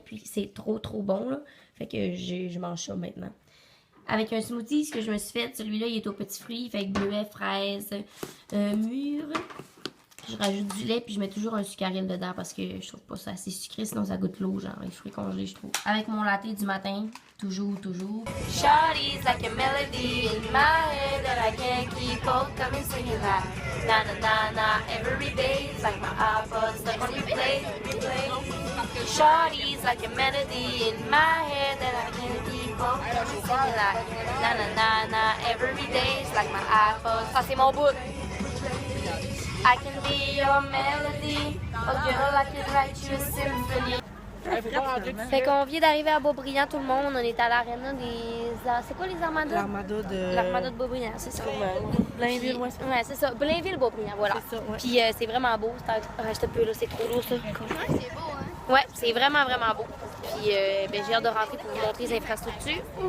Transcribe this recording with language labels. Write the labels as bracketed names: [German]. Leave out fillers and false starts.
[French] Puis c'est trop bon, là. Fait que je mange ça maintenant. Avec un smoothie, ce que je me suis fait, celui-là, il est aux petits fruits. Fait que bleuets, fraises, mûres. Je rajoute du lait, puis je mets toujours un sucaril dedans parce que je trouve pas ça assez sucré, sinon ça goûte l'eau, genre les fruits congelés, je trouve. Avec mon latte du matin, toujours. [English] Shawty's like a melody in my head that I can't keep on coming singing that. Na na na na, every day it's like my iPod stuck on replay. Shawty's like a melody in my head that I can't keep on coming singing that. Na na na na, every day it's like my iPod. [French] Ça c'est mon bout. [English] I can be your melody, oh girl, I can write you a symphony. [French] Fait qu'on vient d'arriver à Boisbriand, tout le monde. On est à l'aréna des... C'est quoi les armadas? L'armada de Boisbriand, c'est ça. Blainville, ouais. Ouais, c'est ça. Blainville-Boisbriand, voilà. C'est ça, ouais. Puis c'est vraiment beau. Reste un peu là, c'est trop lourd, ça. Ouais, c'est beau, hein? Ouais, c'est vraiment beau. Puis ben, j'ai hâte de rentrer pour vous montrer les infrastructures.